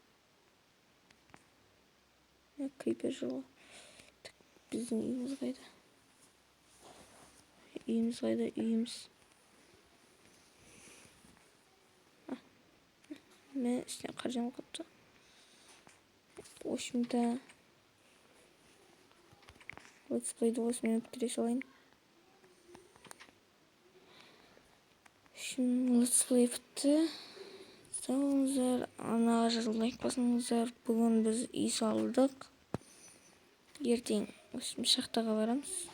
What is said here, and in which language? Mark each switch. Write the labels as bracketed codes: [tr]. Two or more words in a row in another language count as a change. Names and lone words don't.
[kk] Крипер жылы. Біздің үйіміз қайда? Үйіміз. мә үстіне қаржан қапты. [ru] В общем-то, [kk] летсплейді осымен бітіре салайын. Летсплей бітті. Салыңыздар, анаға жазылып лайк басыңыздар. Бүгін біз үй салдық. Ертең шахтаға барамыз.